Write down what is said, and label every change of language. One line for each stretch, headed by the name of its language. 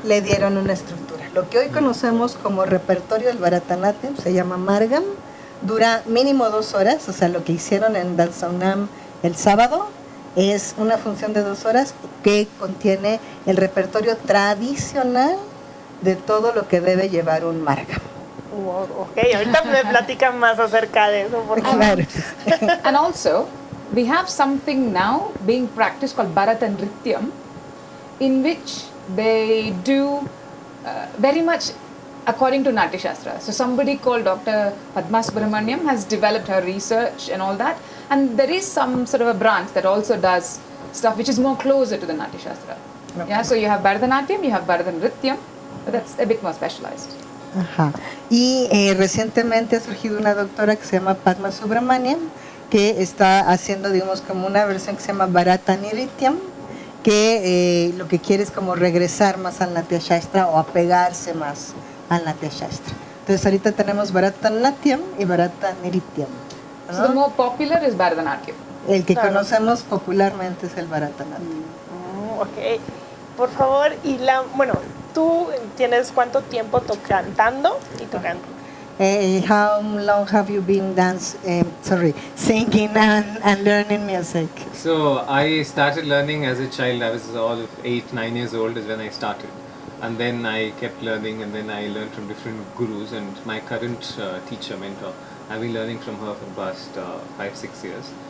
Spanish: Le dieron una estructura. Lo que hoy conocemos como repertorio del Bharatanatyam se llama Margam, dura mínimo 2 horas, o sea, lo que hicieron en Danza UNAM el sábado es una función de 2 horas que contiene el repertorio tradicional de todo lo que debe llevar un Margam. Ok, ahorita me platican más acerca de eso. Claro.
English: And also, we have something now being practiced called Bharatanatyam, in which they do very much according to Natya Shastra. So somebody called Dr. Padma Subramaniam has developed her research and all that, and there is some sort of a branch that also does stuff which is more closer to the Natya Shastra. Okay. Yeah, so you have Bharatanatyam, you have Bharatanatyam, but that's a bit more specialized.
Spanish: Ajá. Y recientemente ha surgido una doctora que se llama Padma Subramaniam, que está haciendo, digamos, como una versión que se llama Bharatanatyam, que lo que quiere es como regresar más al Natya Shastra o apegarse más al Natya Shastra. Entonces ahorita tenemos Bharatanatyam y Bharatanatyam, ¿no?
English: So the more popular is Bharatanatyam.
Spanish: El que conocemos popularmente es el Bharatanatyam. Ok, por favor, y ¿Tú tienes cuánto tiempo cantando y tocando?
English: How long have you been singing and learning music? So I started learning as a child. I was all of 8, 9 years old is when I started. And then I kept learning, and then I learned from different gurus. And my current teacher, mentor, I've been learning from her for the past 5, 6 years.